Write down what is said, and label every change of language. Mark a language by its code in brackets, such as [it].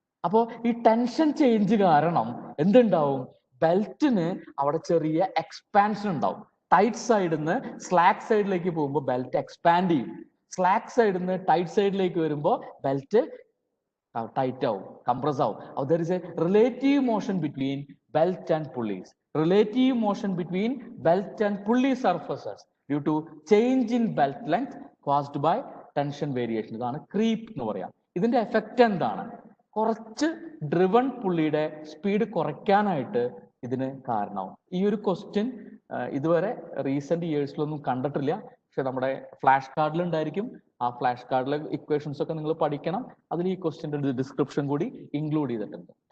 [ml] അപ്പോൾ ഈ tension change കാരണം എന്തുണ്ടാവും? ബെൽറ്റിന് അവിടെ ചെറിയ എക്സ്പാൻഷൻ ഉണ്ടാവും. ടൈറ്റ് സൈഡിൽ നിന്ന് സ്ലാക്ക് സൈഡിലേക്ക് പോകുമ്പോൾ ബെൽറ്റ് എക്സ്പാൻഡ് ചെയ്യും. സ്ലാക്ക് സൈഡിൽ നിന്ന് ടൈറ്റ് സൈഡിലേക്ക് വരുമ്പോൾ ബെൽറ്റ് ടൈറ്റ് ആവും, കംപ്രസ് ആവും. [en] There is a relative motion between belt and pulleys. Relative motion between belt and pulley surfaces due to change in belt length caused by tension variation. [ml] ഇതാണ് creep എന്ന് പറയാം. ഇതിന്റെ effect എന്താണ്? കുറച്ച് driven പുള്ളിയുടെ speed കുറയ്ക്കാനായിട്ട് ഇതിന് കാരണമാവും. ഈ ഒരു ക്വസ്റ്റ്യൻ ഇതുവരെ റീസെന്റ് ഇയേഴ്സിലൊന്നും കണ്ടിട്ടില്ല, പക്ഷെ നമ്മുടെ ഫ്ലാഷ് കാർഡിൽ ഉണ്ടായിരിക്കും. ആ ഫ്ലാഷ് കാർഡിലെ ഇക്വേഷൻസ് ഒക്കെ നിങ്ങൾ പഠിക്കണം. അതിൽ ഈ ക്വസ്റ്റ്യന്റെ ഡിസ്ക്രിപ്ഷൻ കൂടി ഇൻക്ലൂഡ് ചെയ്തിട്ടുണ്ട്.